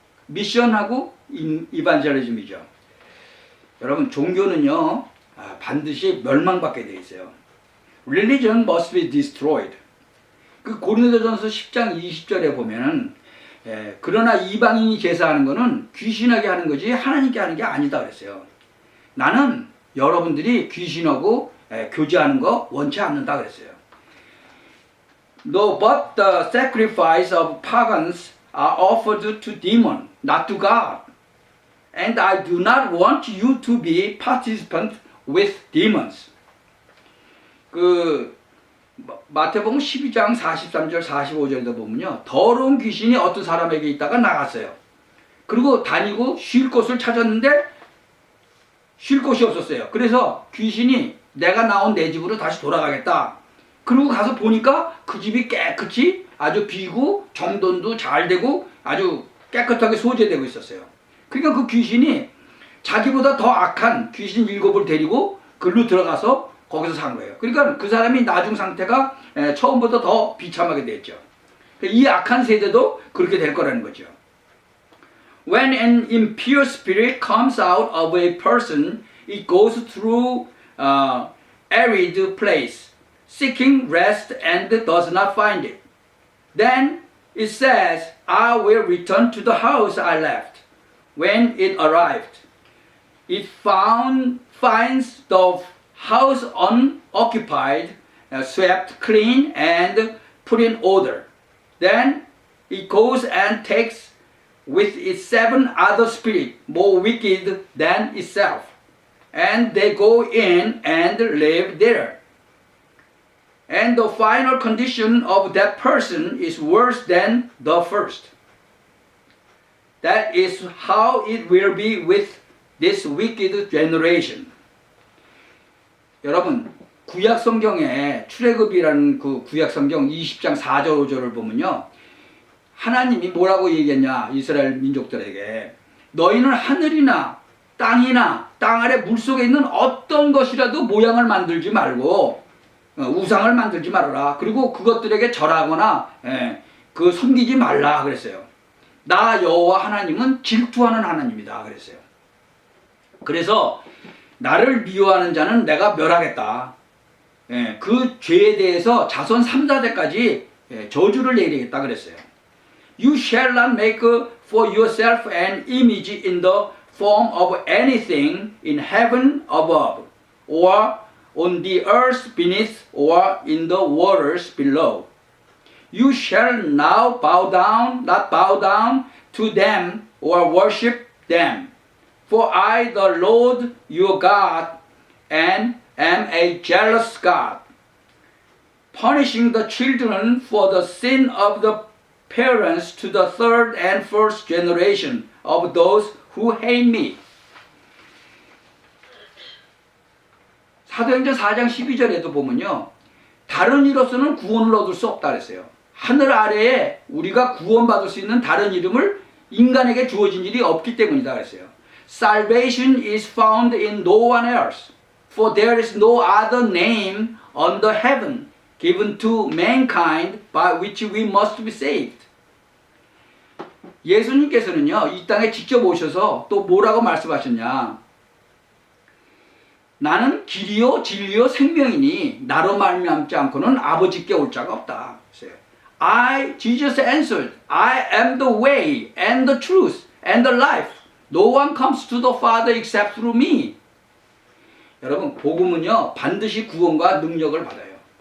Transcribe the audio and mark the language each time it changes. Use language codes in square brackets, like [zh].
[ko] 미션하고 이반젤리즘이죠. 여러분 종교는요 반드시 멸망받게 되어 있어요. [en] Religion must be destroyed. [ko] 그 고린도전서 10장 20절에 보면은 그러나 이방인이 제사하는 거는 귀신하게 하는 거지 하나님께 하는 게 아니다 그랬어요. 나는 여러분들이 귀신하고 교제하는 거 원치 않는다 그랬어요. [en] No, but the sacrifice of pagans are offered to demon, not to God. And I do not want you to be participant with demons. [ko] 그 마태복음 12장 43절 45절에도 보면요. 더러운 귀신이 어떤 사람에게 있다가 나갔어요. 그리고 다니고 쉴 곳을 찾았는데 쉴 곳이 없었어요. 그래서 귀신이 내가 나온 내 집으로 다시 돌아가겠다. 그리고 가서 보니까 그 집이 깨끗이 아주 비고 정돈도 잘 되고 아주 깨끗하게 소재되고 있었어요. 그러니까 그 귀신이 자기보다 더 악한 귀신 7을 데리고 글로 들어가서 거기서 산 거예요. 그러니까 그 사람이 나중 상태가 처음보다 더 비참하게 됐죠. 이 악한 세대도 그렇게 될 거라는 거죠. [en] When an impure spirit comes out of a person, it goes through arid place, seeking rest and does not find it. Then it says, I will return to the house I left. When it arrived, it finds the house unoccupied, swept clean, and put in order. Then it goes and takes with its 7 other spirits more wicked than itself, and they go in and live there. And the final condition of that person is worse than the first. That is how it will be with this wicked generation. [ko] 여러분, 구약 성경에 출애굽이라는 그 구약 성경 20장 4절 5절을 보면요. 하나님이 뭐라고 얘기했냐 이스라엘 민족들에게 너희는 하늘이나 땅이나 땅 아래 물속에 있는 어떤 것이라도 모양을 만들지 말고 우상을 만들지 말아라. 그리고 그것들에게 절하거나 그 섬기지 말라 그랬어요. 나 여호와 하나님은 질투하는 하나님이다 그랬어요. 그래서 나를 미워하는 자는 내가 멸하겠다. 그 죄에 대해서 자손 3, 4대까지 저주를 내리겠다 그랬어요. [en] You shall not make for yourself an image in the form of anything in heaven above, or on the earth beneath, or in the waters below. You shall now not bow down to them or worship them. For I, the Lord your God, am a jealous God, punishing the children for the sin of the parents to the 3rd and 4th generation of those who hate me. [ko] 사도행전 4장 12절에도 보면요. 다른 이로서는 구원을 얻을 수 없다 그랬어요. 하늘 아래에 우리가 구원받을 수 있는 다른 이름을 인간에게 주어진 일이 없기 때문이다 그랬어요. [en] Salvation is found in no one else, for there is no other name under heaven given to mankind by which we must be saved. [ko] 예수님께서는요, 이 땅에 직접 오셔서 또 뭐라고 말씀하셨냐? 나는 길이요 진리요 생명이니 나로 말미암지 않고는 아버지께 올 자가 없다. [en] Jesus answered, I am the way and the truth and the life. No one comes to the Father except through me. [ko] 여러분, 복음은요 반드시 구원과 능력을 받아요.